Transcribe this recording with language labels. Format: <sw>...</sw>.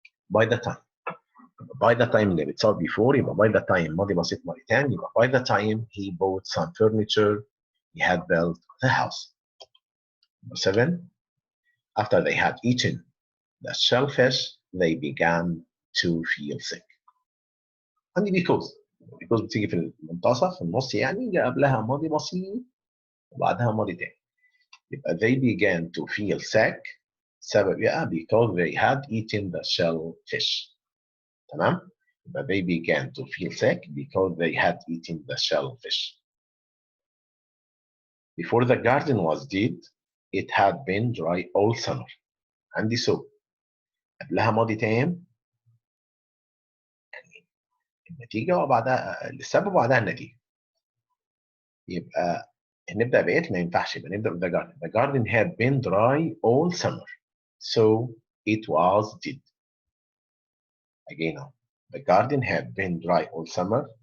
<en>By the time اللي بتساوي before يبقى by the time</en> <ar>ماضي بسيط ماضي تام يبقى</ar> <en>by the time he bought some furniture he had built the house. Number 7, after they had eaten the shellfish they began to feel sick.</en> <ar>عندي because بتيجي في المنتصف في النص يعني جاء قبلها ماضي بسيط وبعدها ماضي تاني.</ar> <en>يبقى they began to feel sick سبب because they had eaten the shellfish. تمام؟ يبقى they began to feel sick because they had eaten the shellfish. Before the garden was dead, it had been dry all summer.</en> <ar>عندي so قبلها ماضي تام يعني النتيجة وبعدها السبب وبعدها النتيجة. يبقى نبدأ بإيه ما ينفعش يبقى نبدأ</ar> <en>the garden. The garden had been dry all summer. So it was dead. Again now. The garden had been dry all summer.</en>